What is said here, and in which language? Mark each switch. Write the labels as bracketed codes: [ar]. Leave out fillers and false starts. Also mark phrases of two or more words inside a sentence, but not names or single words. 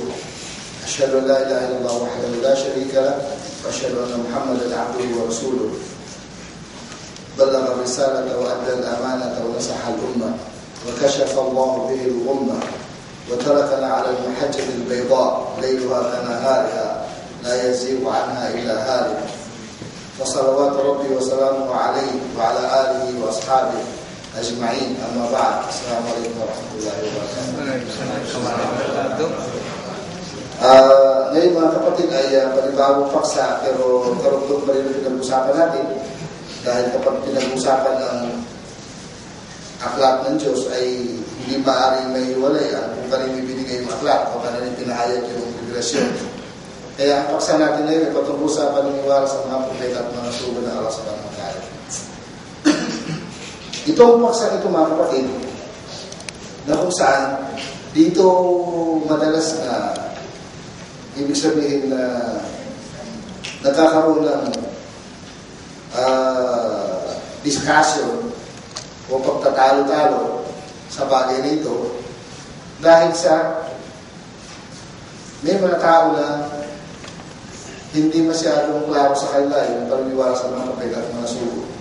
[ar] أشهد أن لا إله إلا الله وحده لا شريك له وأشهد أن محمدا عبده ورسوله بلغ الرسالة وأدى الأمانة ونصح الأمة وكشف الله به الغمة وتركنا على المحجة البيضاء ليلها كنهارها لا يزيغ عنها إلا هالك. فصلوات ربي وسلامه عليه وعلى آله وأصحابه أجمعين. أما بعد. السلام عليكم ورحمة الله وبركاته. [tl] Ngayon mga kapatid ay panibagong paksa pero karugtong pa rin ang pinag-usapan natin dahil kapag pinag-usapan ng aklat ng Diyos ay hindi maaaring may hiwalay kung kanino ibinigay yung aklat o kanino pinahayag yung revelasyon. Kaya ang paksa natin ngayon ay patungkol sa paniniwala sa mga propeta at mga sugo ng Allah [ar] سبحانه وتعالى. [tl] Itong paksa ito mga kapatid na kung saan dito madalas na ibig sabihin na nagkakaroon ng discussion o pagtatalo-talo sa bagay nito dahil sa may mga tao na hindi masyadong klaro sa kanila yung paniniwala sa mga propeta at mga sugo.